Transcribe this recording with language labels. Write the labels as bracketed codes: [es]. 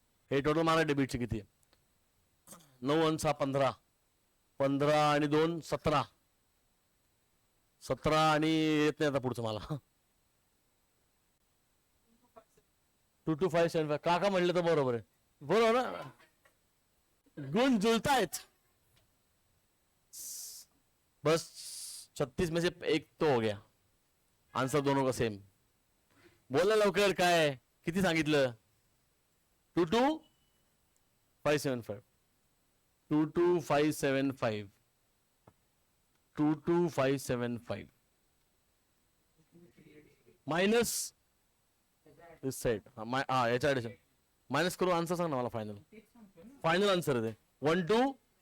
[mr] हे टोटल मला डेबिटची किती आहे? 9 आणि 6 15, 15 आणि 2 17, 17 आणि येत नाही आता पुढचं मला। 22,575 काका म्हणलं तर बरोबर आहे, बरोबर ना? गुण जुळतायत, [hi] बस 36 में से एक तो हो गया, आंसर दोनों का सेम। [mr] बोला लवकर, काय किती सांगितलं? 22,575, 22,575, 22,575 [en] minus this side, [mr] हाँ याच्या ऍडिशन माइनस करू, आंसर सांग ना मला, फायनल फायनल आंसर आहे ते 12।